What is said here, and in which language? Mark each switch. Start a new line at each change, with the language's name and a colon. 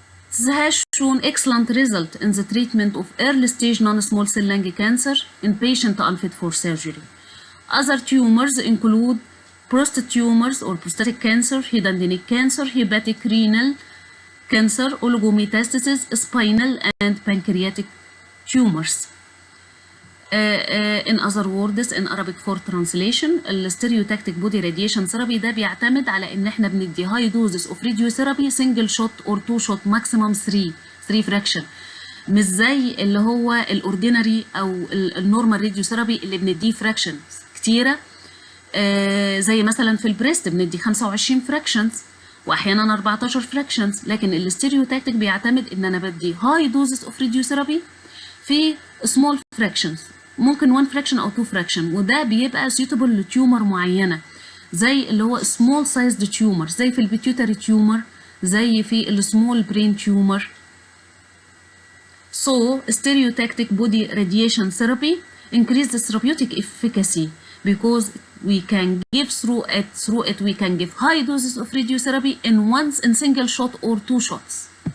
English: This has shown excellent result in the treatment of early-stage non-small cell lung cancer in patients unfit for surgery. Other tumors include prostate tumors or prostatic cancer, head and neck cancer, hepatic renal cancer, oligometastasis, spinal and pancreatic tumors. In other words, in Arabic for translation,
Arabic: الستيريوتاكتيك بودي راديشن ثيرابي ده بيعتمد على ان احنا بندي هاي دوزز اوف راديوثيرابي سنجل شوت اور تو شوت ماكسيمم 3 فراكشن، مش زي اللي هو الاوردينري او النورمال راديوثيرابي اللي بنديه فراكشن كتيره، زي مثلا في البريست بندي 25 فراكشنز واحيانا 14 فراكشنز، لكن الستيريوتاكتيك بيعتمد ان انا بدي هاي دوزز اوف راديوثيرابي في سمول فراكشنز ممكن 1 fraction أو 2 fraction، وده بيبقى suitable لتيومر معينة زي اللي هو small sized tumor، زي في البيتيوتري tumor، زي في السمول برين tumor.
English: So stereotactic body radiation therapy increase the therapeutic efficacy because we can give through it we can give high doses of radiotherapy in single shot or 2 shots.